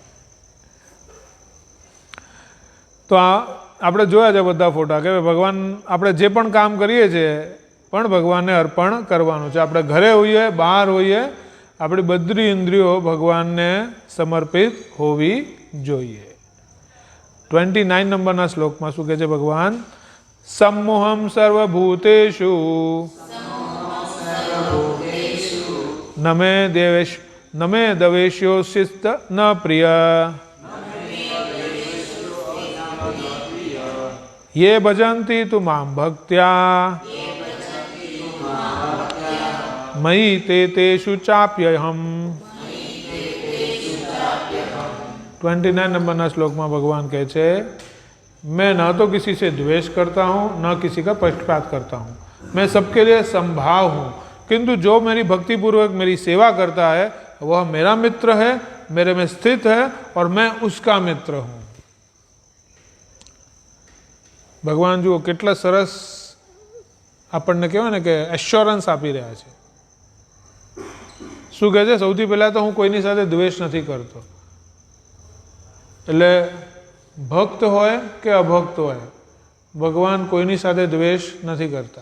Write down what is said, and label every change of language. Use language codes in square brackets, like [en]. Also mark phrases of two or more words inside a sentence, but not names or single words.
[gu] તો આ આપણે જોયા છે બધા ફોટા કે ભગવાન આપણે જે પણ કામ કરીએ છીએ પણ ભગવાનને અર્પણ કરવાનું છે. આપણે ઘરે હોઈએ, બહાર હોઈએ, આપણી બધી ઇન્દ્રિયો ભગવાનને સમર્પિત હોવી જોઈએ. 29 નંબરના શ્લોકમાં શું કહે છે ભગવાન? [sa] सम्मोहं सर्वभूतेषु न मे दवेश्योऽस्ति न प्रिय ये भजन्ति तु मां भक्त्या मयि ते तेषु चाप्यहम्. [hi] 29 नंबर श्लोक में भगवान कहे छे, मैं न तो किसी से द्वेष करता हूँ न किसी का पक्षपात करता हूँ, मैं सबके लिए संभाव हूँ, किंतु जो मेरी भक्ति पूर्वक मेरी सेवा करता है वह मेरा मित्र है, मेरे में स्थित है और मैं उसका मित्र हूँ. [gu] ભગવાન જુઓ કેટલા સરસ આપણને કહેવાય ને કે એશ્યોરન્સ આપી રહ્યા છે. શું કહે છે? સૌથી પહેલા તો હું કોઈની સાથે દ્વેષ નથી કરતો. એટલે ભક્ત હોય કે અભક્ત હોય, ભગવાન કોઈની સાથે દ્વેષ નથી કરતા.